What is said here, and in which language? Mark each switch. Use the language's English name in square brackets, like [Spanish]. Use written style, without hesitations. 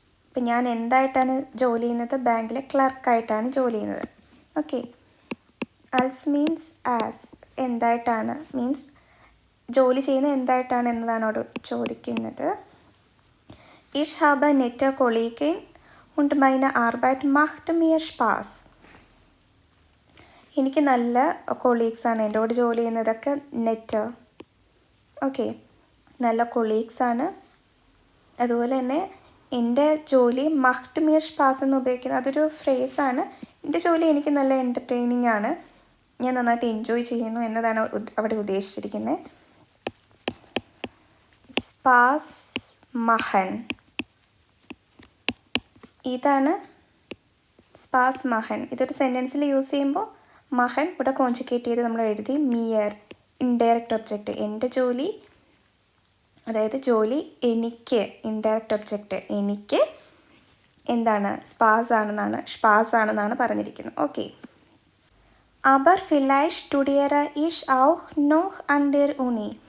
[Malayalam] ഇപ്പം ഞാൻ എന്തായിട്ടാണ് ജോലി ചെയ്യുന്നത്? ബാങ്കിലെ ക്ലർക്കായിട്ടാണ് ജോലി ചെയ്യുന്നത്. Okay. Else means as. എന്തായിട്ടാണ് means ജോലി ചെയ്യുന്നത് എന്തായിട്ടാണ് എന്നതാണ് അവിടെ ചോദിക്കുന്നത്. [German] Ich habe nette Kollegen und meine Arbeit macht mir Spaß. [Malayalam] എനിക്ക് നല്ല കൊളീഗ്സാണ്. എൻ്റെ കൂടെ ജോലി ചെയ്യുന്നതൊക്കെ നെറ്റ്. ഓക്കെ, നല്ല കൊളീഗ്സാണ്. അതുപോലെ തന്നെ എൻ്റെ ജോലി [German] മഹ്റ്റ് മിയർ സ്പാസ് [Malayalam] എന്ന് ഉപയോഗിക്കുന്നത് അതൊരു ഫ്രേസാണ്. എൻ്റെ ജോലി എനിക്ക് നല്ല എൻ്റർടൈനിങ് ആണ്, ഞാൻ നന്നായിട്ട് എൻജോയ് ചെയ്യുന്നു എന്നതാണ് അവിടെ ഉദ്ദേശിച്ചിരിക്കുന്നത്. സ്പാസ് മഹൻ, ഇതാണ് സ്പാസ് മഹൻ. ഇതൊരു സെൻറ്റൻസിൽ യൂസ് ചെയ്യുമ്പോൾ മഹൻ ഇവിടെ കോൺജുഗേറ്റ് ചെയ്ത് നമ്മൾ എഴുതി മിയർ ഇൻഡയറക്റ്റ് ഒബ്ജക്റ്റ്. എൻ്റെ ജോലി, അതായത് ജോലി എനിക്ക്, ഇൻഡയറക്റ്റ് ഒബ്ജക്റ്റ് എനിക്ക് എന്താണ് സ്പാസ് ആണെന്നാണ് പറഞ്ഞിരിക്കുന്നത്. Okay. [German] Aber vielleicht studiere ich auch noch an der Uni.